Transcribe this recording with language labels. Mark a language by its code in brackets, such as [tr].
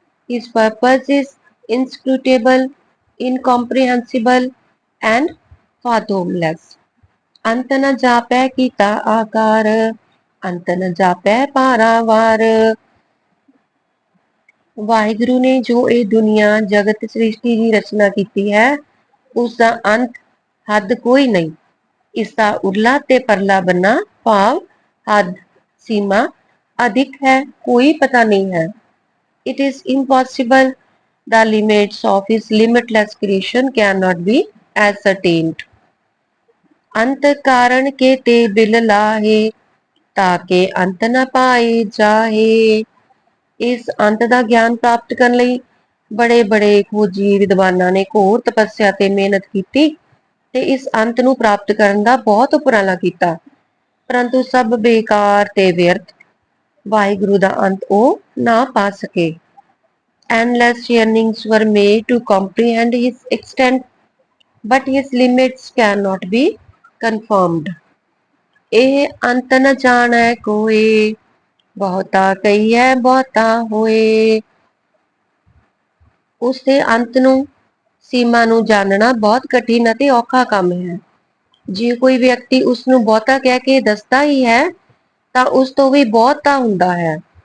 [en] His purpose is inscrutable, incomprehensible and fathomless. [pa] ਅੰਤ ਨ ਜਾਪੈ ਕੀਤਾ ਆਕਾਰ, ਅੰਤ ਨ ਜਾਪੈ ਪਾਰਾਵਾਰ। ਵਾਹਿਗੁਰੂ ਨੇ ਜੋ ਇਹ ਦੁਨੀਆ ਜਗਤ ਸ੍ਰਿਸ਼ਟੀ ਦੀ ਰਚਨਾ ਕੀਤੀ ਹੈ, ਉਸ ਦਾ ਅੰਤ ਹੱਦ ਕੋਈ ਨਹੀਂ। ਇਸ ਦਾ ਉਰਲਾ ਤੇ ਪਰਲਾ ਬੰਨਾ ਭਾਵ ਹੱਦ ਸੀਮਾ ਅਧਿਕ ਹੈ, ਕੋਈ ਪਤਾ ਨਹੀਂ ਹੈ। [en] It is impossible. The limits of his limitless creation cannot be ascertained. [pa] अंत कारण के ते बिल लाहे, ताके अंत न पाए जाहे। ਇਸ ਅੰਤ ਦਾ ਗਿਆਨ ਪ੍ਰਾਪਤ ਕਰਨ ਲਈ ਬੜੇ ਬੜੇ ਖੋਜੀ ਵਿਦਵਾਨਾਂ ਨੇ ਘੋਰ ਤਪੱਸਿਆ ਤੇ ਮਿਹਨਤ ਕੀਤੀ ਤੇ ਇਸ ਅੰਤ ਨੂੰ ਪ੍ਰਾਪਤ ਕਰਨ ਦਾ ਬਹੁਤ ਉਪਰਾਲਾ ਕੀਤਾ, ਪਰੰਤੂ ਸਭ ਬੇਕਾਰ ਤੇ ਵਿਅਰਥ। ਵਾਹਿਗੁਰੂ ਦਾ ਅੰਤ ਉਹ ਨਾ ਪਾ ਸਕੇ। [en] Endless yearnings were made to comprehend his extent, but his limits cannot be confirmed. [pa] ਇਹ ਅੰਤ ਨ ਜਾਣੈ ਕੋਇ, ਬਹੁਤਾ ਕਹੀਐ ਬਹੁਤਾ ਹੋਏ। ਉਸ ਦੇ ਅੰਤ ਨੂੰ, ਸੀਮਾ ਨੂੰ ਜਾਣਨਾ ਬਹੁਤ ਕਠਿਨ ਅਤੇ ਔਖਾ ਕੰਮ ਹੈ। ਜੇ ਕੋਈ ਵਿਅਕਤੀ ਉਸ ਨੂੰ ਬਹੁਤਾ ਕਹਿ ਕੇ ਦੱਸਦਾ ਹੀ ਹੈ ਤਾਂ ਉਸ ਤੋਂ ਵੀ ਬਹੁਤਾ ਹੁੰਦਾ ਹੈ।